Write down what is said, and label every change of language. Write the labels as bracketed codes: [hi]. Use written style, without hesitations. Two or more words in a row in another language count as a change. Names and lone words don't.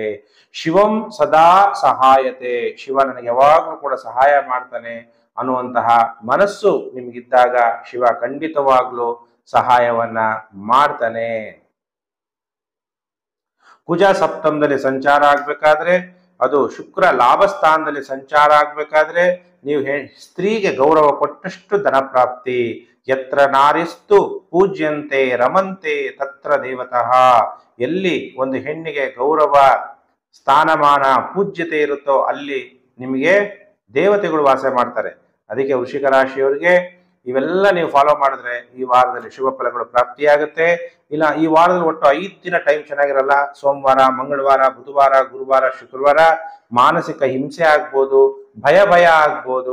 [sa] ಶಿವಂ ಸದಾ ಸಹಾಯತೆ, [kn] ಶಿವ ನನಗೆ ಯಾವಾಗಲೂ ಕೂಡ ಸಹಾಯ ಮಾಡ್ತಾನೆ ಅನ್ನುವಂತಹ ಮನಸ್ಸು ನಿಮ್ಗಿದ್ದಾಗ ಶಿವ ಖಂಡಿತವಾಗ್ಲೂ ಸಹಾಯವನ್ನ ಮಾಡ್ತಾನೆ. ಕುಜ ಸಪ್ತಮದಲ್ಲಿ ಸಂಚಾರ ಆಗ್ಬೇಕಾದ್ರೆ, ಅದು ಶುಕ್ರ ಲಾಭ ಸ್ಥಾನದಲ್ಲಿ ಸಂಚಾರ ಆಗ್ಬೇಕಾದ್ರೆ, ನೀವು ಸ್ತ್ರೀಗೆ ಗೌರವ ಕೊಟ್ಟಷ್ಟು ಧನ ಪ್ರಾಪ್ತಿ. [sa] ಯತ್ರ ನಾರಿಸ್ತು ಪೂಜ್ಯಂತೆ ರಮಂತೆ ತತ್ರ ದೇವತಃ. [kn] ಎಲ್ಲಿ ಒಂದು ಹೆಣ್ಣಿಗೆ ಗೌರವ ಸ್ಥಾನಮಾನ ಪೂಜ್ಯತೆ ಇರುತ್ತೋ ಅಲ್ಲಿ ನಿಮಗೆ ದೇವತೆಗಳು ವಾಸ ಮಾಡ್ತಾರೆ. ಅದಕ್ಕೆ ವೃಶ್ಚಿಕ ರಾಶಿಯವರಿಗೆ ಇವೆಲ್ಲ ನೀವು ಫಾಲೋ ಮಾಡಿದ್ರೆ ಈ ವಾರದಲ್ಲಿ ಶುಭ ಫಲಗಳು ಪ್ರಾಪ್ತಿಯಾಗುತ್ತೆ. ಇಲ್ಲ ಈ ವಾರದಲ್ಲಿ ಒಟ್ಟು 5 ದಿನ ಟೈಮ್ ಚೆನ್ನಾಗಿರಲ್ಲ. ಸೋಮವಾರ ಮಂಗಳವಾರ ಬುಧವಾರ ಗುರುವಾರ ಶುಕ್ರವಾರ ಮಾನಸಿಕ ಹಿಂಸೆ ಆಗ್ಬೋದು, ಭಯ ಆಗ್ಬೋದು.